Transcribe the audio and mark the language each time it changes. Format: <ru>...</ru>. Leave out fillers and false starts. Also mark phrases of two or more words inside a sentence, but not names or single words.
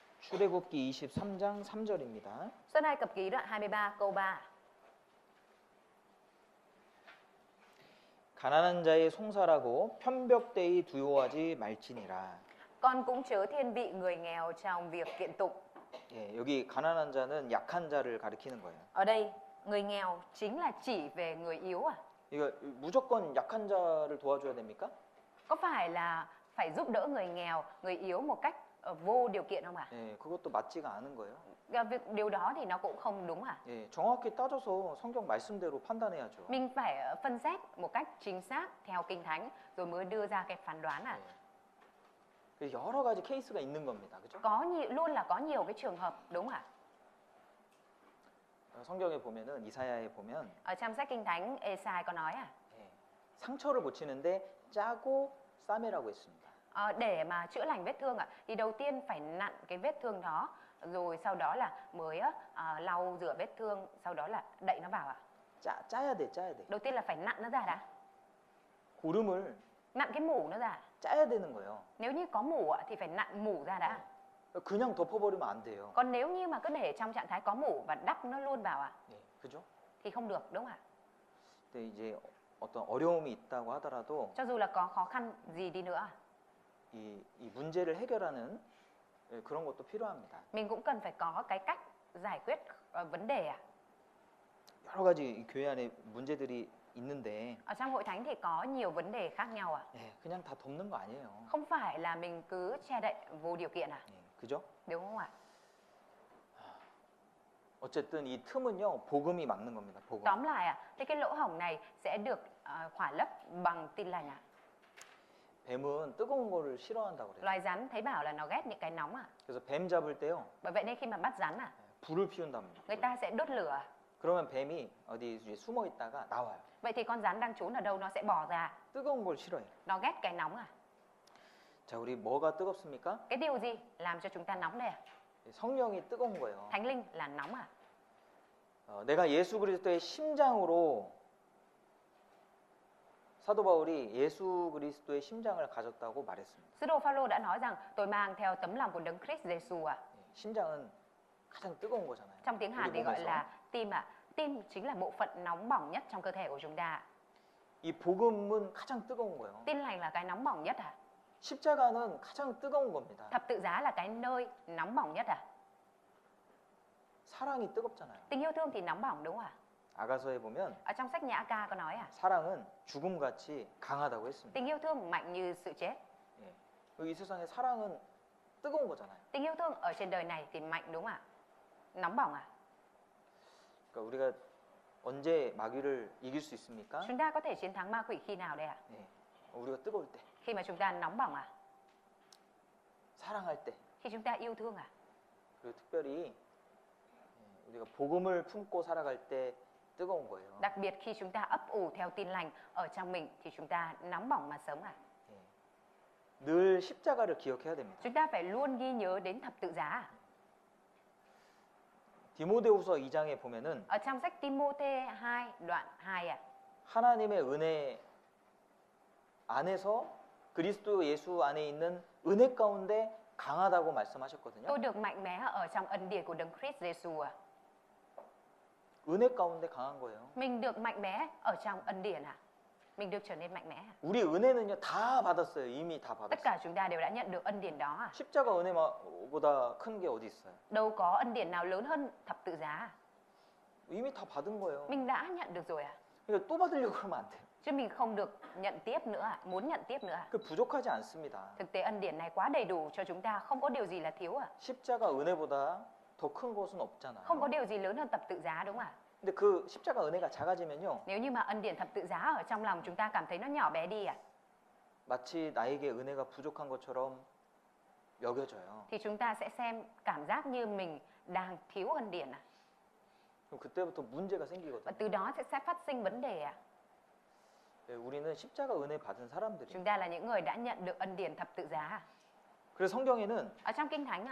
<ko>출애굽기 23장 3절입니다.</ko> <vi>Xuất Ai Cập Ký đoạn 23 câu 3.</vi> <ko>가난한 자의 송사라고 편벽되이 두려워하지 말지니라.</ko> <vi>Con cũng chớ thiên vị người nghèo trong việc kiện tụng.</vi> <ko>예, 여기 가난한 자는 약한 자를 가리키는 거예요.</ko> <vi>Ở đây, người nghèo chính là chỉ về người yếu à?</vi> <ko>이거 무조건 약한 자를 도와줘야 됩니까?</ko> <vi>Có phải là phải giúp đỡ người nghèo, người yếu một cách vô điều kiện không ạ?</vi> <ko>예, 그것도 맞지가 않은 거예요.</ko> <vi>Điều đó thì nó cũng không đúng à?</vi> <ko>예, 정확히 따져서 성경 말씀대로 판단해야죠.</ko> <vi>Mình phải phân xét một cách chính xác theo Kinh Thánh rồi mới đưa ra cái phán đoán à?</vi> <ko>예. 여러 가지 케이스가 있는 겁니다. 그죠?</ko> <vi>Luôn là có nhiều cái trường hợp đúng à?</vi> <ko>성경에 보면은 이사야에 보면</ko> <vi>Ở trong sách Kinh Thánh Ê-sai có nói à?</vi> <ko>예, 상처를 고치는데 짜고 싸매라고 했습니다.</ko> <vi>Để mà chữa lành vết thương thì đầu tiên phải nặn cái vết thương đó, rồi sau đó là mới lau rửa vết thương, sau đó là đậy nó vào</vi> <ko>짜야 돼, 짜야 돼.</ko> <vi>Đầu tiên là phải nặn nó ra đã,</vi> <ko>고름을</ko> <vi>nặn cái mủ nó ra.</vi> <ko>짜야 되는 거예요.</ko> <vi>Nếu như có mủ thì phải nặn mủ ra đã.</vi> <ko>그냥 덮어버리면 안 돼요.</ko> <vi>Còn nếu như mà cứ để trong trạng thái có mủ và đắp nó luôn vào</vi> <ko>예, 그죠?</ko> <vi>thì không được, đúng không ạ?</vi> <ko>근데 이제 어떤 어려움이 있다고 하더라도</ko> <vi>Cho dù là có khó khăn gì đi nữa,</vi> <ko>이 문제를 해결하는 예, 그런 것도 필요합니다.</ko> <vi>mình cũng cần phải có cái cách giải quyết vấn đề</vi> <ko>여러 가지 이 교회 안에 문제들이 있는데</ko> <vi>Ở trong hội thánh thì có nhiều vấn đề khác nhau</vi> <ko>예, 그냥 다 덮는 거 아니에요.</ko> <vi>Không phải là mình cứ che đậy vô điều kiện</vi> <ko>예, 그죠?</ko> <vi>đúng không ạ?</vi> <ko>어쨌든 이 틈은요 복음이 막는 겁니다. 복음.</ko> <vi>Tóm lại thì cái lỗ hổng này sẽ được khỏa lấp bằng tin lành</vi> <ko>뱀은 뜨거운 거를 싫어한다고 그래요.</ko> <vi>Loài rắn thấy bảo là nó ghét những cái nóng</vi> <ko>그래서 뱀 잡을 때요</ko> <vi>Bởi vậy nên khi mà bắt rắn</vi> <ko>불을 피운답니다.</ko> <vi>người ta sẽ đốt lửa.</vi> <ko>그러면 뱀이 어디 이제 숨어 있다가 나와요.</ko> <vi>Vậy thì con rắn đang trốn ở đâu nó sẽ bò ra.</vi> <ko>뜨거운 걸 싫어해요.</ko> <vi>Nó ghét cái nóng</vi> <ko>자, 우리 뭐가 뜨겁습니까?</ko> <vi>Cái điều gì làm cho chúng ta nóng đây</vi> <ko>성령이 뜨거운 거예요.</ko> <vi>Thánh linh là nóng</vi> <ko>내가 예수 그리스도의 심장으로 사도 바울이 예수 그리스도의 심장을 가졌다고 말했습니다.</ko> <vi>Sứ đồ Phaolô đã nói rằng tôi mang theo tấm lòng của Đấng Christ Giêsu</vi> <ko>심장은 가장 뜨거운 거잖아요.</ko> <vi>Trong tiếng Hàn</vi> <ko>우리</ko> <vi>thì gọi</vi> <ko>몸에서.</ko> <vi>là tim Tim chính là bộ phận nóng bỏng nhất trong cơ thể của chúng ta.</vi> <ko>이 복음은 가장 뜨거운 거예요.</ko> <vi>Tin lành là cái nóng bỏng nhất</vi> <ko>십자가는 가장 뜨거운 겁니다.</ko> <vi>Thập tự giá là cái nơi nóng bỏng nhất</vi> <ko>사랑이 뜨겁잖아요.</ko> <vi>Tình yêu thương thì nóng bỏng đúng không</vi> <ko>아가서에 보면</ko> <vi>Ở trong sách Nhã Ca có nói</vi> <ko>사랑은 죽음같이 강하다고 했습니다.</ko> <vi>Tình yêu thương mạnh như sự chết.</vi> <ko>예. 이 세상에 사랑은 뜨거운 거잖아요.</ko> <vi>Tình yêu thương ở trên đời này thì mạnh đúng không Nóng bỏng</vi> <ko>그러니까 우리가 언제 마귀를 이길 수 있습니까?</ko> <vi>Chúng ta có thể chiến thắng ma quỷ khi nào đây</vi> <ko>예. 우리가 뜨거울 때,</ko> <vi>Khi mà chúng ta nóng bỏng</vi> <ko>사랑할 때,</ko> <vi>Khi chúng ta yêu thương</vi> <ko>그리고 특별히 우리가 복음을 품고 살아갈 때 뜨거운 거예요.</ko> <vi>Đặc biệt khi chúng ta ấp ủ theo tin lành ở trong mình thì chúng ta nóng bỏng mà sống</vi> <ko>예. 늘 십자가를 기억해야 됩니다.</ko> <vi>Chúng ta phải luôn ghi nhớ đến thập tự giá</vi> <ko>디모데후서 2장에 보면은</ko> <vi>Ở trong sách Timôthê 2 đoạn 2</vi> <ko>하나님의 은혜 안에서 그리스도 예수 안에 있는 은혜 가운데 강하다고 말씀하셨거든요.</ko> <vi>Tôi được mạnh mẽ ở trong ân điển của Đấng Christ Giêsu</vi> <ko>은혜 가운데 강한 거예요.</ko> <vi>Mình được mạnh mẽ ở trong ân điển Mình được trở nên mạnh mẽ</vi> <ko>우리 은혜는요 다 받았어요. 이미 다</ko> <vi>Tất</vi> <ko>받았어요.</ko> <vi>cả chúng ta đều đã nhận được ân điển đó</vi> <ko>십자가 은혜보다 큰 게 어디 있어요?</ko> <vi>Đâu có ân điển nào lớn hơn thập tự giá</vi> <ko>이미 다 받은 거예요.</ko> <vi>Mình đã nhận được rồi</vi> <ko>그러니까 또 받으려고 그러면 안 돼요.</ko> <vi>Chứ mình không được nhận tiếp nữa muốn nhận tiếp nữa</vi> <ko>그 부족하지 않습니다.</ko> <vi>Thực tế ân điển này quá đầy đủ cho chúng ta, không có điều gì là thiếu</vi> <ko>십자가 은혜보다 더 큰 것은 없잖아요.</ko> <vi>Không có điều gì lớn hơn thập tự giá đúng không</vi> <ko>근데 그 십자가 은혜가 작아지면요.</ko> <vi>Nếu như mà ân điển thập tự giá ở trong lòng chúng ta cảm thấy nó nhỏ bé đi</vi> <ko>마치 나에게 은혜가 부족한 것처럼 여겨져요.</ko> <vi>thì chúng ta sẽ xem cảm giác như mình đang thiếu ân điển</vi> <ko>그럼 그때부터 문제가</ko> <vi>Và</vi> <ko>생기거든요.</ko> <vi>từ đó sẽ phát sinh vấn đề</vi> <ko>예, 우리는 십자가 은혜 받은 사람들이에요.</ko> <vi>Chúng ta là những người đã nhận được ân điển thập tự giá</vi> <ko>그래서 성경에는</ko> <vi>Ở trong Kinh Thánh</vi>